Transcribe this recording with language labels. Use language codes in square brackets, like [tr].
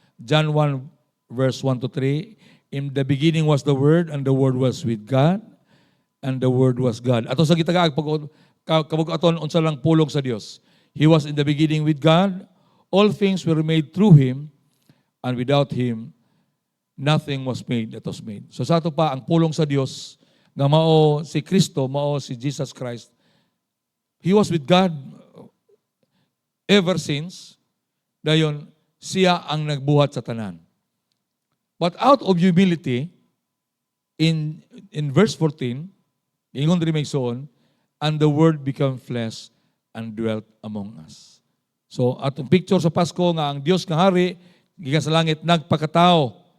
[en] John 1 verse 1 to 3, in the beginning was the Word, and the Word was with God, and the Word was God. [ceb] Ato sa gitagaag kabug-aton unsa lang pulong sa Dios. [en] He was in the beginning with God. All things were made through Him, and without Him, nothing was made that was made. [ceb] So sa ato pa, ang pulong sa Dios, nga mao si Kristo, mao si Jesus Christ, [en] He was with God ever since, [ceb] dayon siya ang nagbuhat sa tanan. [en] But out of humility, in verse 14, [ceb] ingon rin may igsoon, [en] and the Word became flesh and dwelt among us. [ceb] So, atong picture sa Pasko nga ang Dios nga hari, gikan sa langit, nagpakatao.